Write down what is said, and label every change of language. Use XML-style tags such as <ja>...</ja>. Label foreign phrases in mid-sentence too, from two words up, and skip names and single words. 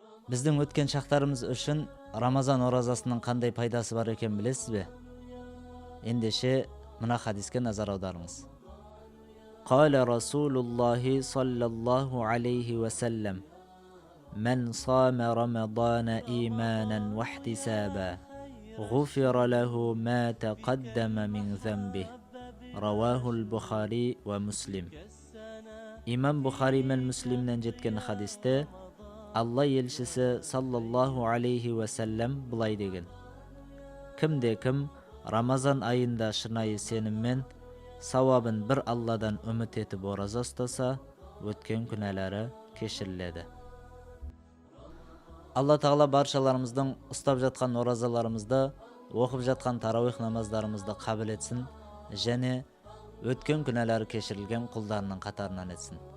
<ky>Биздин өткен шактарыбыз үчүн Рамазан оразасынын кандай пайдасы бар экен билесизби?</ky> <kk>Эндеше мына хадиске назар аударыңыз.</kk> <ar>قال رسول الله صلى الله عليه وسلم: "من صام رمضان إيمانا واحتسابا، غفر له ما تقدم من ذنبه." رواه البخاري ومسلم.</ar> <kk>Имам Бухари мен Муслимден жеткен хадисте Алла елшісі</kk> <ar>صلى الله عليه وسلم</ar> <kk>былай деген: Кімде-кім Рамазан айында шынайы сеніммен сауабын бір Алладан үміт етіп ораза ұстаса, өткен күнәлары кешіріледі. Алла Тағала баршаларымыздың ұстап жатқан оразаларымызды, оқып жатқан тарауих намаздарымызды қабыл етсін, және өткен күнәлары кешірілген құлдарының қатарынан етсін.</kk>